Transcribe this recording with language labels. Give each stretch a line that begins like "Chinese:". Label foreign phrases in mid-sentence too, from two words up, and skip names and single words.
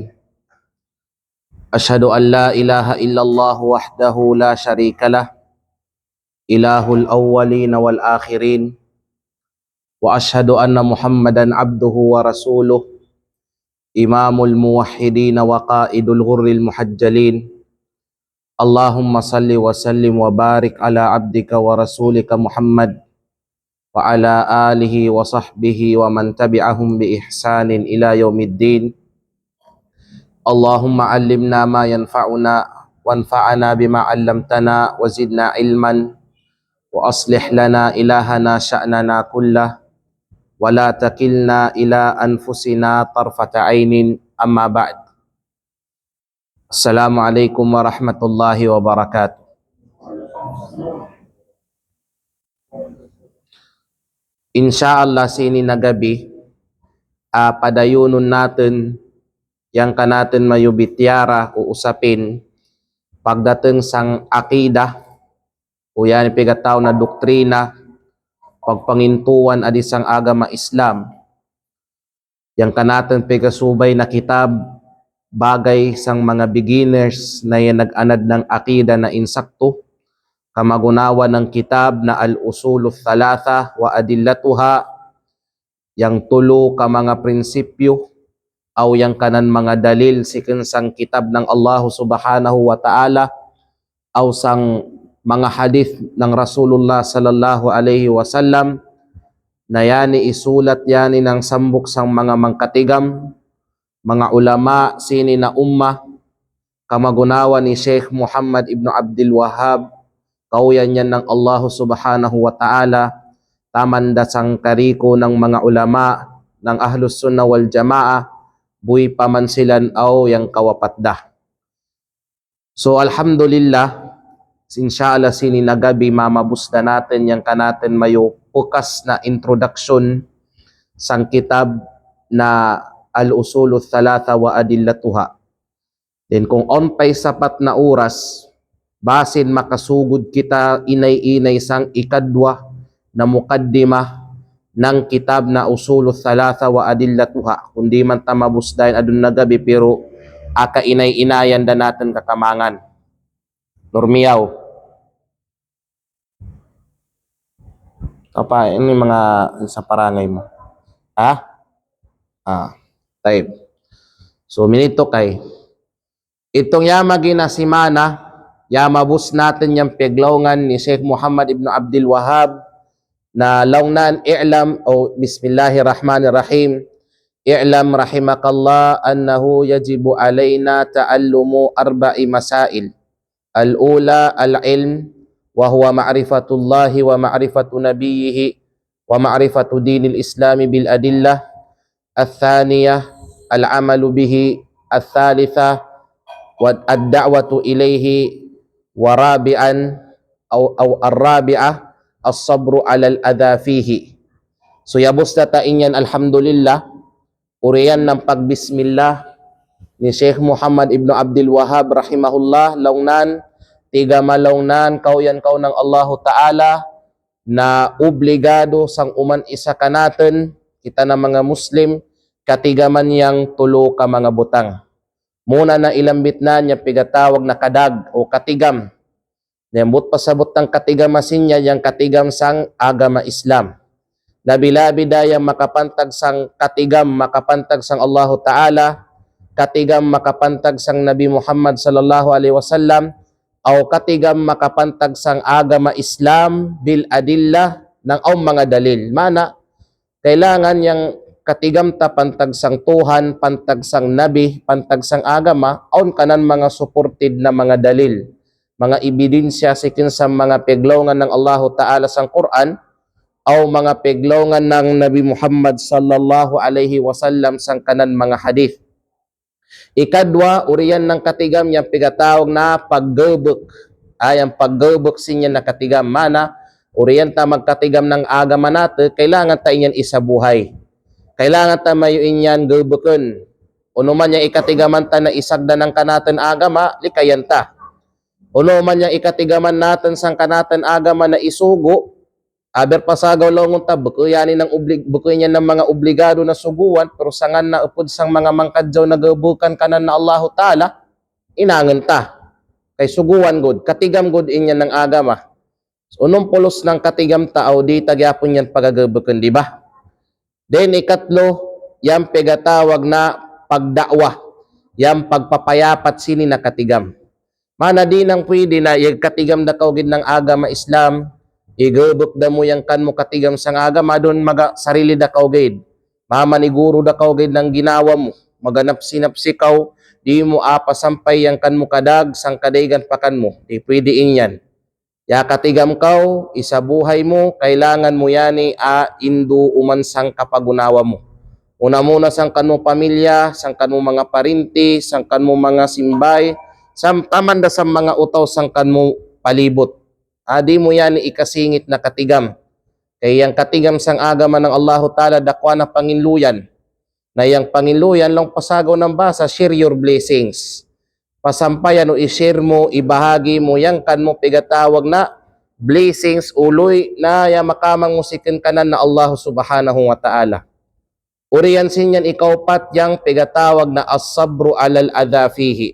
Arabic: أشهد أن لا إله إلا الله وحده لا شريك له، إله الأولين والآخرين، وأشهد أن محمدا عبده ورسوله، إمام الموحدين وقائد الغر المحجلين. اللهم صل وسلم وبارك على عبدك ورسولك محمد وعلى آله وصحبه ومن تبعهم بإحسان إلى يوم الدين. اللهم علمنا ما ينفعنا وانفعنا بما علمتنا وزدنا علما وأصلح لنا إلهنا شأننا كله ولا تكلنا إلى أنفسنا طرفة عين، أما بعد. السلام عليكم ورحمة الله وبركاته.
Kalagan: Insyaallah sini na gabi, padayunon natin yang kanatin mayubityara o usapin pagdating sang akida o yan pigataw na doktrina pagpangintuan adi sang agama Islam. Yang kanatin pigasubay na kitab bagay sang mga beginners na yan nag-anad ng akida na insakto, kamagunawa ng kitab na Al-Usuluth Thalatha wa Adillatuha, yang tulo ka mga prinsipyo aw yang kanan mga dalil siken sang kitab ng Allah
Arabic: سبحانه و
Kalagan: Ta'ala aw sang mga hadith ng Rasulullah
Arabic: صلى الله عليه وسلم
Kalagan: na yani isulat yani ng sambok sang mga mangkatigam, mga ulama sini na umma, kamagunawa ni Sheikh Muhammad ibn Abdul Wahhab, kauyan yan ng Allah
Arabic: سبحانه وتعالى,
Kalagan: tamanda sang kariko ng mga ulama ng Ahlus Sunnah wal Jamaah, buhi pamansilan aw yang kawapatda. So alhamdulillah, insyaallah sini na gabi mamabusda natin yang kanatin mayo pukas na introduction sang kitab na Al-Usuluth Thalatha wa Adillatuha. Then kung on pay sapat na oras, basin makasugod kita inay-inay sang ikadwa na mukaddimah ng kitab na Usuluth Thalatha wa Adillatuha. Kundi man tamabusdayan adun na gabi pero aka inay-inayan da natin kakamangan. Normiyaw. Apa, ini mga sa parangay mo. Ha? Type. So, minito kay. Itong yamagi na simana, yamabus natin yung piglawngan ni Sheikh Muhammad ibn Abdul Wahhab na lawnan i'lam o bismillahirrahmanirrahim.
Arabic: اعلم رحمك الله أنه يجب علينا تعلم أربع مسائل. الأولى العلم وهو معرفة الله ومعرفة نبيه ومعرفة دين الإسلام بالأدلة. الثانية العمل به. الثالثة والدعوة إليه. ورابعا أو الرابعة الصبر على الأذى فيه.
Kalagan: So yabos na tainyan alhamdulillah, uriyan ng pagbismillah ni Sheikh Muhammad ibn Abdul Wahhab rahimahullah, lawnan tiga malawnan kauyan kau ng Allah Ta'ala na obligado sang uman isa kanaten kita na mga Muslim katigaman yang tulo ka mga butang. Muna na ilambit na niya pigatawag na kadag o katigam. Nembut pasabot ng katigamasin niya yang katigam sang agama Islam. Labi-labi dayang makapantag sang katigam, makapantag sang Allah Ta'ala, katigam makapantag sang Nabi Muhammad
Arabic: صلى الله عليه وسلم,
Kalagan: o katigam makapantag sang agama Islam
Arabic: بالأدلة
Kalagan: ng mga dalil. Mana, kailangan yang katigam ta pantag sang Tuhan, pantag sang Nabi, pantag sang agama, aun kanan mga supported na mga dalil, mga ebidensya sikin sa mga piglawngan ng Allah Ta'ala sang Quran o mga piglawngan ng Nabi Muhammad
Arabic: صلى الله عليه وسلم
Kalagan: sang kanan mga hadith. Ikadwa, uriyan ng katigam yung pigatawag na paggebek. Ang paggebek sinya na katigam. Mana, uriyan ta magkatigam ng agama natin, kailangan ta inyan isabuhay. Kailangan ta mayo inyan gebeken. Uno man yung ikatigaman ta na isagda ng kanatin agama, likayan ta. Uno man yang ikatigaman natin sang kanatan agaman na isugo, aber pasagaw lawngon ta bukoy niya ng mga obligado na suguan, pero sangan na upod sang mga mangkadyaw nagabukan kanan na Allahu Ta'ala, inangan ta. Kay suguan god, katigam god inya ng agama. Unong pulos ng katigam tao, di tagyapon yan pagagabukan, di ba? Then ikatlo, yang pegatawag na pagdakwa, yang pagpapayapat sini na katigam. Mana di nang pwede na katigam da kaugid ng agama Islam, igubok da mo yang kan mo katigam sang agama, doon maga sarili da kaugid. Mamaniguro da kaugid ng ginawa mo, maganap-sinapsikaw, di mo apasampay yang kan mo kadag, sang kadaygan pakan mo, di pwede inyan. Ya katigam kau, isabuhay mo, kailangan mo yani indu uman sang kapagunawa mo. Una muna sang kanmo pamilya, sang kanmo mga parinti, sang kanmo mga simbay, taman da sa mga utaw sang kanmo palibot. Adi mo yani ikasingit na katigam. Kaya yang katigam sang agama ng Allahu Ta'ala dakwa na panginluyan. Na yang panginluyan lang pasagaw ng basa,
English: share your blessings.
Kalagan: Pasampayan o i-share mo, ibahagi mo yang kan mo pigatawag na blessings uloy na yang makamang musikin kanan na Allah
Arabic: سبحانه وتعالى.
Kalagan: Uriyan sinyan ikaw pat yang pigatawag na
Arabic: الصبر على الأذى فيه.